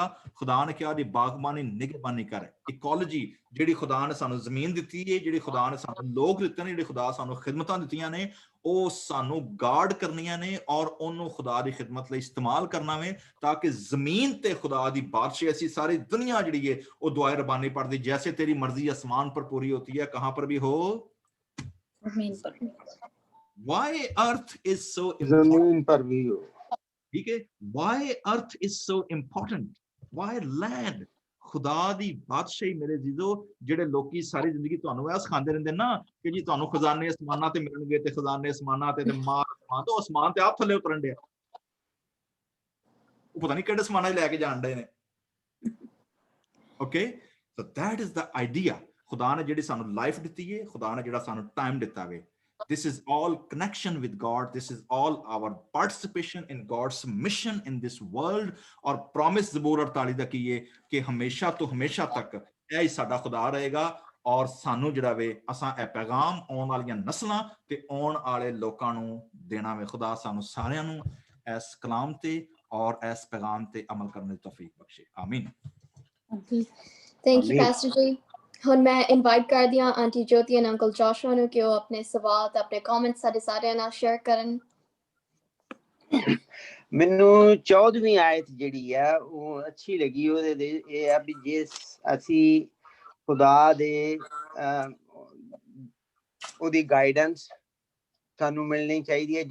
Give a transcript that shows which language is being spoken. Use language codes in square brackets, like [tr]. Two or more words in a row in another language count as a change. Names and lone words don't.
[pa] ਖੁਦਾ ਨੇ ਕਿਹਾ ਦੀ ਬਾਗਬਾਨੀ ਨਿਗਹਬਾਨੀ ਕਰ। ਇਕੋਲੋਜੀ ਜਿਹੜੀ ਖੁਦਾ ਨੇ ਸਾਨੂੰ ਜ਼ਮੀਨ ਦਿੱਤੀ ਹੈ, ਜਿਹੜੀ ਖੁਦਾ ਨੇ ਸਾਨੂੰ ਲੋਕ ਦਿੱਤੇ ਨੇ, ਜਿਹੜੇ ਖੁਦਾ ਸਾਨੂੰ ਖਿਦਮਤਾਂ ਦਿੱਤੀਆਂ ਨੇ, ਉਹ ਸਾਨੂੰ ਗਾਰਡ ਕਰਨੀਆਂ ਨੇ ਔਰ ਉਹਨੂੰ ਖੁਦਾ ਦੀ ਖਿਦਮਤ ਲਈ ਇਸਤੇਮਾਲ ਕਰਨਾ ਵੇ, ਤਾਂ ਕਿ ਜ਼ਮੀਨ ਤੇ ਖੁਦਾ ਦੀ ਬਾਦਸ਼ਾਹੀ ਅਸੀਂ ਸਾਰੀ ਦੁਨੀਆ ਜਿਹੜੀ ਹੈ ਉਹ ਦੁਆਏ [hi] रबानी पढ़ती, जैसे तेरी मर्जी आसमान पर पूरी होती है, कहां पर भी हो, जमीन पर। [en] Why earth is so important? [hi] जमीन पर भी हो, ठीक है। [en] Why earth is so important? Why land? [pa] ਖੁਦਾ ਦੀ ਬਾਦਸ਼ਾਹੀ ਮੇਰੇ ਜੀਜੋ, ਜਿਹੜੇ ਲੋਕੀ ਸਾਰੀ ਜ਼ਿੰਦਗੀ ਤੁਹਾਨੂੰ ਇਹ ਸਿਖਾਉਂਦੇ ਰਹਿੰਦੇ ਨਾ ਕਿ ਜੀ ਤੁਹਾਨੂੰ ਖਜ਼ਾਨੇ ਅਸਮਾਨਾਂ ਤੇ ਮਿਲਣਗੇ ਤੇ ਖਜ਼ਾਨੇ ਅਸਮਾਨਾਂ ਤੇ ਮਾਰ ਅਸਮਾਨ ਤੋਂ ਅਸਮਾਨ ਤੇ ਆਪ ਥੱਲੇ ਉਤਰਨ ਦੇ, ਉਹ ਪਤਾ ਨਹੀਂ ਕਿਹੜੇ ਅਸਮਾਨਾਂ 'ਚ ਲੈ ਕੇ ਜਾਣ ਦੇ ਨੇ। [en] okay, so that is the idea. [pa] ਖੁਦਾ ਨੇ ਜਿਹੜੀ ਸਾਨੂੰ ਲਾਈਫ ਦਿੱਤੀ ਹੈ, ਖੁਦਾ ਨੇ ਜਿਹੜਾ ਸਾਨੂੰ ਟਾਈਮ ਦਿੱਤਾ ਵੇ, [en] this is all connection with God, this is all our participation in God's mission in this world। [pa] और promise ਜ਼ਬੂਰ 48 ਦਾ ਕੀ ਹੈ ਕਿ ਹਮੇਸ਼ਾ ਤੋਂ ਹਮੇਸ਼ਾ ਤੱਕ ਇਹ ਹੀ ਸਾਡਾ ਖੁਦਾ ਰਹੇਗਾ। ਔਰ ਸਾਨੂੰ ਜਿਹੜਾ ਵੇ ਅਸਾਂ ਇਹ ਪੈਗਾਮ ਆਉਣ ਵਾਲੀਆਂ ਨਸਲਾਂ ਤੇ ਆਉਣ ਵਾਲੇ ਲੋਕਾਂ ਨੂੰ ਦੇਣਾ ਵੇ। ਖੁਦਾ ਸਾਨੂੰ ਸਾਰਿਆਂ ਨੂੰ ਇਸ ਕਲਾਮ ਤੇ ਔਰ ਇਸ ਪੈਗਾਮ ਤੇ ਅਮਲ ਕਰਨ ਦੀ ਤੌਫੀਕ ਬਖਸ਼ੇ। ਆਮੀਨ। [en] thank you pastor ji. [pa] ਹੁਣ ਮੈਂ ਇਨਵਾਈਟ ਕਰਦੀ ਹਾਂ ਆਂਟੀ ਜੋਤੀ ਐਂਡ ਅੰਕਲ ਜੋਸ਼ੂਆ ਨੂੰ ਕਿ ਉਹ ਆਪਣੇ ਸਵਾਲ ਤੇ ਆਪਣੇ ਕਮੈਂਟਸ ਸਾਡੇ ਸਾਰਿਆਂ ਨਾਲ ਸ਼ੇਅਰ ਕਰਨ। ਮੈਨੂੰ 14ਵੀਂ ਆਇਤ ਜਿਹੜੀ ਆ ਉਹ ਅੱਛੀ ਲੱਗੀ। ਉਹਦੇ ਦੇ ਇਹ ਆ ਵੀ ਜੇ ਅਸੀਂ ਖੁਦਾ ਦੇ ਉਹਦੀ ਗਾਈਡੈਂਸ ਸਾਨੂੰ ਮਿਲਣੀ ਚਾਹੀਦੀ ਹੈ।